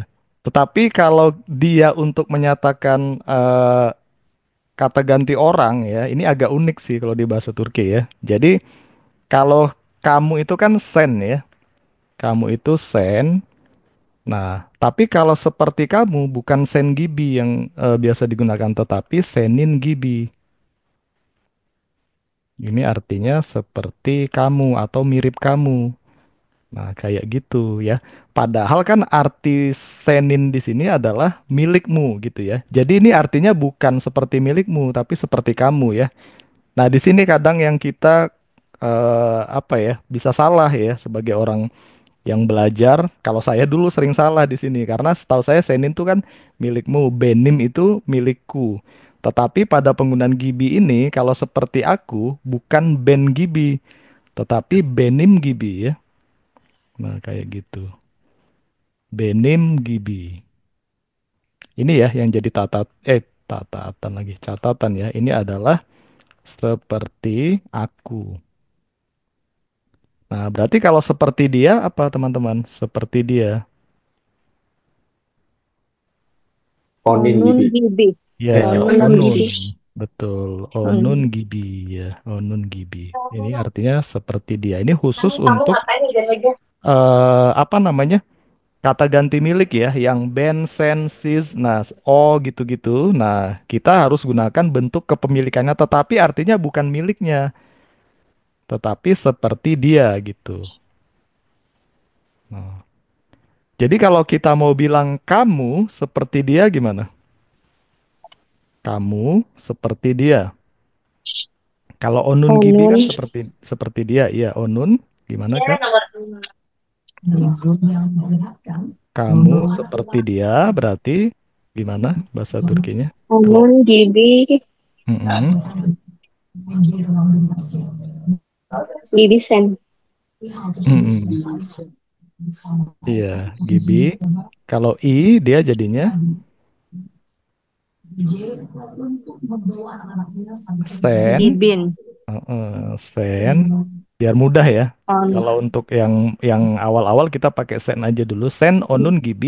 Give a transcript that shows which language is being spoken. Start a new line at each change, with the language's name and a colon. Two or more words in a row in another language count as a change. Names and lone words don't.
Indonesian: Tetapi kalau dia untuk menyatakan kata ganti orang ya, ini agak unik sih kalau di bahasa Turki ya. Jadi kalau kamu itu kan sen ya. Kamu itu sen. Nah, tapi kalau seperti kamu bukan
Turkish: sen gibi
Indonesian: yang biasa digunakan, tetapi
Turkish: senin gibi.
Indonesian: Ini artinya seperti kamu atau mirip kamu. Nah, kayak gitu ya. Padahal kan arti senin di sini adalah milikmu gitu ya. Jadi ini artinya bukan seperti milikmu, tapi seperti kamu ya. Nah, di sini kadang yang kita apa ya, bisa salah ya sebagai orang yang belajar. Kalau saya dulu sering salah di sini karena setahu saya senin itu kan milikmu, benim itu milikku. Tetapi pada penggunaan gibi ini, kalau seperti aku, bukan
Turkish: ben gibi,
Indonesian: tetapi
Turkish: benim gibi
Indonesian: ya. Nah, kayak gitu.
Turkish: Benim gibi.
Indonesian: Ini ya yang jadi tatatan lagi, catatan ya. Ini adalah seperti aku. Nah, berarti kalau seperti dia apa teman-teman? Seperti dia. Onin Onun gibi. Gibi. Ya, Onun onun. Gibi. Betul. Onun Hmm.
Turkish: gibi ya. Onun gibi.
Indonesian: Ini artinya seperti dia. Ini khusus untuk apa namanya? Kata ganti milik ya, yang ben, sen, sis, nah, o gitu-gitu. Nah, kita harus gunakan bentuk kepemilikannya, tetapi artinya bukan miliknya. tetapi seperti dia gitu. Nah, jadi kalau kita mau bilang kamu seperti dia gimana? Kamu seperti dia. Kalau
Turkish: Onun Gibi
Indonesian: Onun. kan seperti seperti dia, iya Onun gimana Kak? Kamu seperti dia berarti gimana bahasa Turkinya? Kalau
Turkish: Onun gibi. mm-mm, Gibi sen.
Indonesian: mm-mm, iya Gibi. Kalau I dia jadinya Sen, Gibin. Sen. Biar mudah ya. On. Kalau untuk yang awal-awal kita pakai sen aja dulu.
Turkish: Sen, Onun, Gibi.